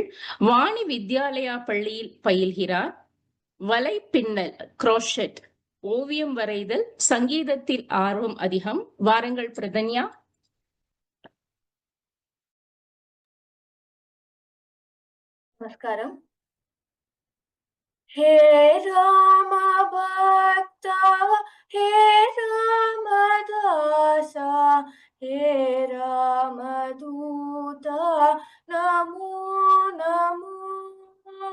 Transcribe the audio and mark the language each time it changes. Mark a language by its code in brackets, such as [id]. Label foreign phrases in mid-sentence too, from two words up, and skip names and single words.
[ta] வாணி வித்யாலயா பள்ளியில் பயில்கிறார். வலை பின்னல், குரோஷெட், ஓவியம் வரைதல், சங்கீதத்தில் ஆர்வம் அதிகம். வாருங்கள் பிரதன்யா. நமஸ்காரம். [sa] हे राम भक्ता, हे रामदासा, हे रामदूता, नमो नमो.